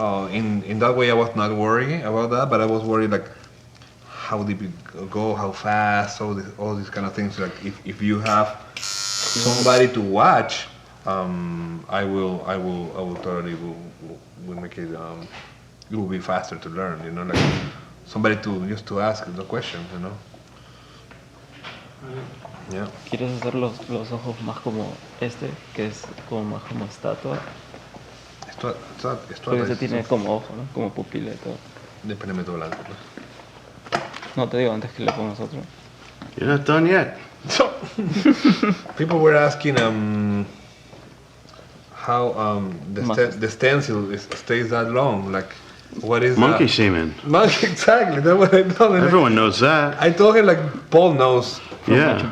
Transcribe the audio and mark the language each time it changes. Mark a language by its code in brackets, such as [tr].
[en] In that way, I was not worried about that, but I was worried like how deep it go, how fast, all these kind of things. Like if you have somebody to watch, I will totally will make it. It will be faster to learn. You know, like somebody to ask the questions. You know. Yeah. [es] ¿Quieres hacer los ojos más como este, que es como más como estatua? Porque ese tiene como ojo, ¿no? Como pupila y todo. Depende de blanco. No, te digo antes que le pongas otro. [en] You're not done yet. People were asking how the stencil stays that long. Like, what is Monkey that? semen. Monkey, exactly. That's what I told him. Everyone knows that. I told him like Paul knows. Yeah.